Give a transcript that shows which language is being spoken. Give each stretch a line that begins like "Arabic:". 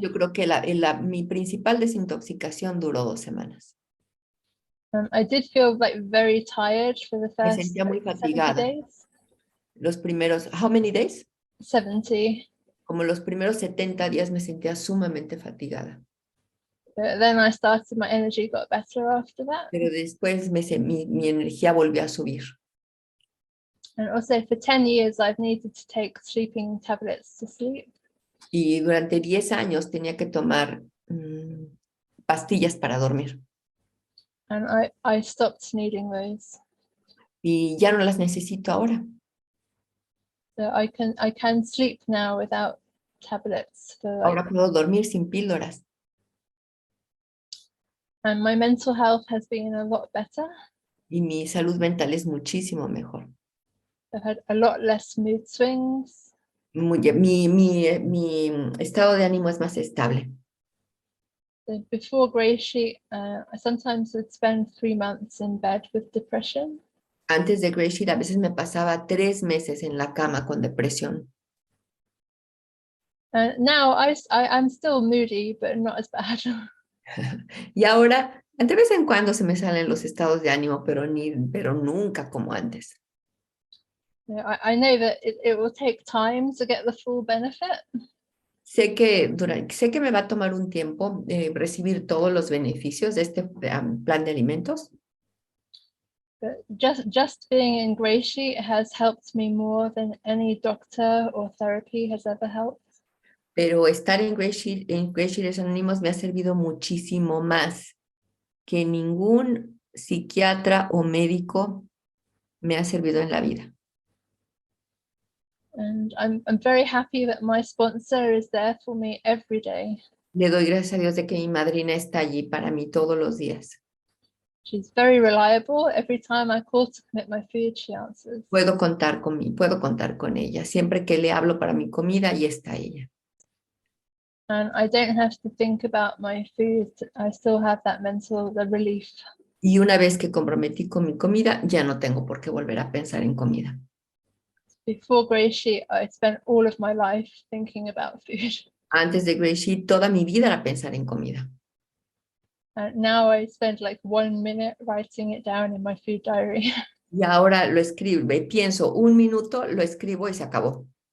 Spanish: Yo creo que mi principal desintoxicación duró 2 semanas.
English: I did feel like very tired for the
Spanish: Me
English: first
Spanish: sentía muy
English: 70
Spanish: fatigada.
English: days.
Spanish: Los primeros,
English: how many days? 70.
Spanish: Como los primeros 70 días me sentía sumamente fatigada.
English: But then I started, my energy got better after that.
Spanish: Pero después mi energía volvió a subir.
English: And also for 10 years, I've needed to take sleeping tablets to sleep.
Spanish: Y durante 10 años tenía que tomar pastillas para dormir.
English: And I stopped needing those.
Spanish: Y ya no las necesito ahora.
English: So I can sleep now without tablets. For like,
Spanish: Ahora puedo dormir sin píldoras.
English: and my mental health has been a lot better.
Spanish: Y mi salud mental es muchísimo mejor.
English: I've had a lot less mood swings.
Spanish: Mi estado de ánimo es más estable.
English: So before GreySheet, I sometimes would spend 3 months in bed with depression.
Spanish: Antes de GreySheet a veces me pasaba 3 meses en la cama con depresión.
English: Now I'm still moody, but not as bad.
Spanish: Y ahora, de vez en cuando se me salen los estados de ánimo, pero nunca como antes.
English: I know that it will take time to get the full benefit.
Spanish: Sé que me va a tomar un tiempo recibir todos los beneficios de este plan de alimentos.
English: But just being in GreySheet has helped me more than any doctor or therapy has ever helped.
Spanish: Pero estar en GreySheeters Anónimos me ha servido muchísimo más que ningún psiquiatra o médico me ha servido en la vida.
English: And I'm very happy that my sponsor is there for me every day.
Spanish: Le doy gracias a Dios de que mi madrina está allí para mí todos los días.
English: She's very reliable. Every time I call to commit my food, she answers.
Spanish: Puedo contar con ella. Siempre que le hablo para mi comida, ahí está ella.
English: And I don't have to think about my food. I still have that the relief.
Spanish: Y una vez que comprometí con mi comida, ya no tengo por qué volver a pensar en comida.
English: Before GreySheet, I spent all of my life thinking about food.
Spanish: Antes de GreySheet, toda mi vida era pensar en comida.
English: And now I spend like 1 minute writing it down in my food diary.
Spanish: Y ahora lo escribo, pienso 1 minuto, lo escribo y se acabó.